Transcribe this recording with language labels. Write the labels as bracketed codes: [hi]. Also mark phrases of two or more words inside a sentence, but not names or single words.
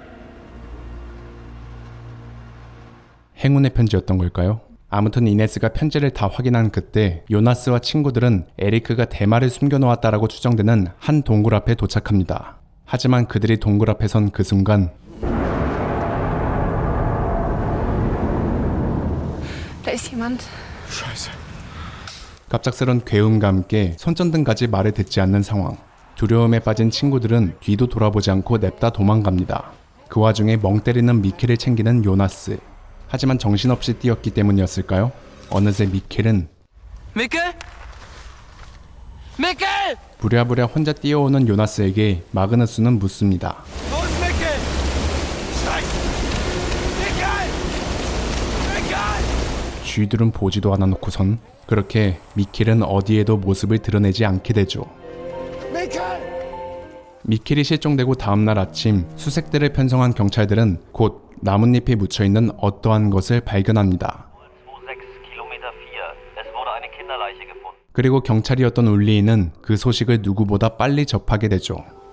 [ko] 행운의 편지였던 걸까요? 아무튼 이네스가 편지를 다 확인한 그때 요나스와 친구들은 에리크가 대마를 숨겨놓았다라고 추정되는 한 동굴 앞에 도착합니다. 하지만 그들이 동굴 앞에 선 그 순간 [de] Da ist jemand. [ko] 갑작스런 괴음과 함께 손전등까지 말을 듣지 않는 상황. 두려움에 빠진 친구들은 뒤도 돌아보지 않고 냅다 도망갑니다. 그 와중에 멍 때리는 미켈을 챙기는 요나스. 하지만 정신없이 뛰었기 때문이었을까요? 어느새 미켈은 Mikkel? Mikkel! 부랴부랴 혼자 뛰어오는 요나스에게 마그누스는 묻습니다. [de] Wo ist Mikkel? Scheiße! Mikkel! Mikkel! [ko] 쥐들은 보지도 않아 놓고선 그렇게 미켈은 어디에도 모습을 드러내지 않게 되죠. 미켈이 실종되고 다음날 아침 수색대를 편성한 경찰들은 곧 나뭇잎에 묻혀있는 어떠한 것을 발견합니다. 그리고 경찰이었던 울리이는 그 소식을 누구보다 빨리 접하게 되죠.